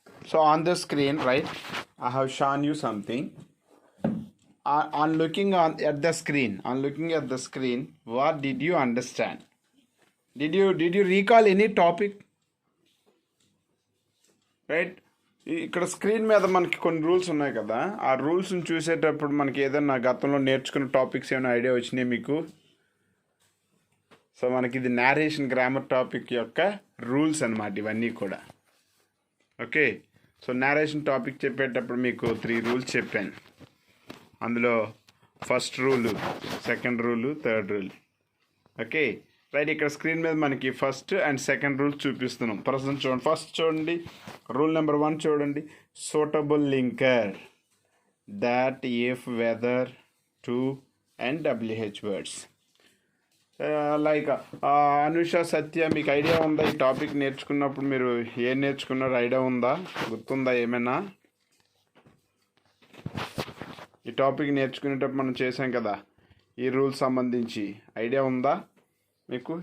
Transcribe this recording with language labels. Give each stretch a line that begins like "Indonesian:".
English: So on the screen, right, I have shown you something. On looking at the screen, what did you understand? Did you recall any topic? Right?
Telugu: ఇక్కడ screen మీద మనకి కొన్ని rules ఉన్నాయి కదా, ఆ రూల్స్ని చూసేటప్పుడు మనకి ఏదైనా గతంలో నేర్చుకున్న టాపిక్స్ ఏమైనా ఐడియా వచ్చినాయి మీకు? సో మనకి ఇది నేరేషన్ గ్రామర్ టాపిక్ యొక్క రూల్స్ అన్నమాట ఇవన్నీ కూడా. ఓకే, సో నేరేషన్ టాపిక్ చెప్పేటప్పుడు మీకు 3 రూల్స్ చెప్పాను. అందులో first rule, second rule, third rule. Okay right, ఇక్కడ స్క్రీన్ మీద మనకి ఫస్ట్ అండ్ సెకండ్ రూల్ చూపిస్తున్నాం. ప్రజెంట్ చూడండి, ఫస్ట్ చూడండి, రూల్ నెంబర్ 1 చూడండి.
English: Suitable linker that if, whether, to and WH words.
Telugu: Like Anusha, సత్య, మీకు ఐడియా ఉందా ఈ టాపిక్ నేర్చుకున్నప్పుడు? మీరు ఏం నేర్చుకున్నారో ఐడియా ఉందా? గుర్తుందా ఏమైనా? ఈ టాపిక్ నేర్చుకునేటప్పుడు మనం చేసాం కదా ఈ రూల్స్ సంబంధించి, ఐడియా ఉందా మీకు?